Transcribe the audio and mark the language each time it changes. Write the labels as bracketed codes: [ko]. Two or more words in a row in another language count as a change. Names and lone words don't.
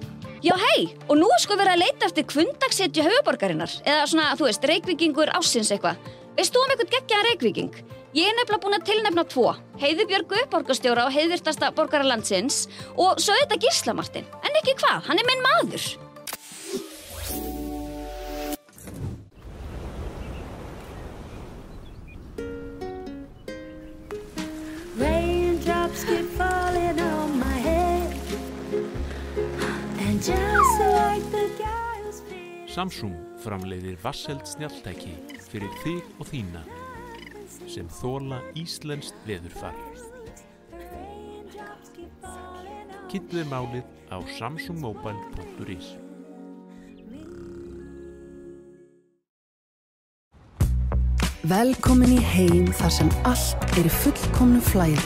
[is] Já hei, og nú er sko verið að leita eftir kvundagshetju höfuðborgarinnar. Eða svona, þú veist, Reykvíkingur ársins eitthvað. Veist þú eitthvað geggjaðan Reykvíking? Ég er nefnilega búin að tilnefna 2. Heiðu Björgu, borgarstjóra og heiðvirtasta borgara landsins og svo þetta Gísla Martin. En ekki hvað, hann er minn maður. [en] Raindrops keep falling on my head and just like the guy who's [is] Samsung framleiðir vasseld snjalltæki fyrir þig og þína sem þola íslenskt veðurfar. Kynntu þér málið á samsungmobile.is. Velkomin í heim þar sem allt í fullkomnu flæði.